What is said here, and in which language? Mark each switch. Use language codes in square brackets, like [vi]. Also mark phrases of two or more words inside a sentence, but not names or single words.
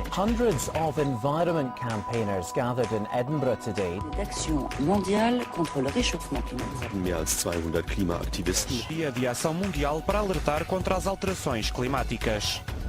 [en] Hundreds of environment campaigners gathered in Edinburgh today. [fr] D'action mondiale contre le réchauffement climatique. [de] Mehr als 200 Klimaaktivisten. [pt] Dia de ação mundial para alertar contra as alterações climáticas.